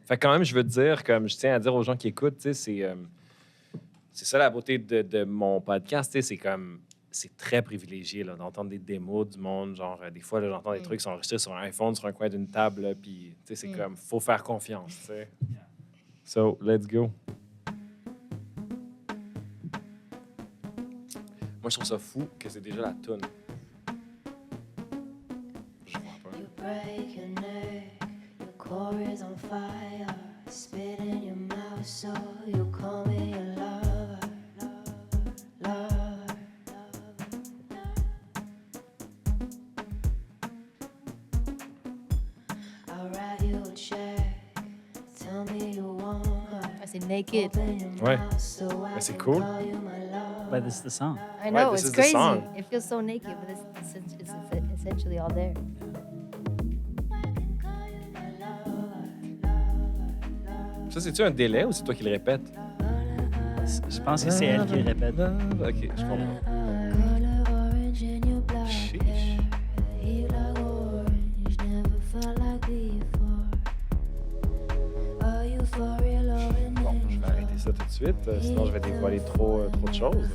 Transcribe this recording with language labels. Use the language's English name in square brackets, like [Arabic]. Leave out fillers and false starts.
[French] Fait que quand même, je veux te dire, comme je tiens à dire aux gens qui écoutent, tu sais, c'est ça la beauté de mon podcast, tu sais, c'est comme c'est très privilégié là, d'entendre des démos du monde, genre des fois là, j'entends des trucs qui sont enregistrés sur un iPhone, sur un coin d'une table, là, puis tu sais, c'est comme faut faire confiance, tu sais. [English] So, let's go. [French] Moi, je trouve ça fou que c'est déjà la toune. Je vois pas. [English] You break your neck, your core is on fire. Spit in your mouth, so you call me your lover, lover, lover. I'll write you a check. Tell me you want her. [French] Ah, c'est naked. [English] Open your [French] Ouais. [English] mouth so I [French] Mais c'est [English] can [French] cool. [English] call you my lover. But this is the song. I know, this it's is the crazy. song. It feels so naked, but it's essentially all there. [French] Ça, c'est-tu un délai ou c'est toi qui le répètes? Je pense que c'est elle qui le répète. OK, je comprends. [English] Color orange in your black Sheesh. hair. You like orange, never felt like before. Are you for real or an [French] Bon, je vais [English] angel? [French] arrêter ça tout de suite, sinon je vais dévoiler trop de choses.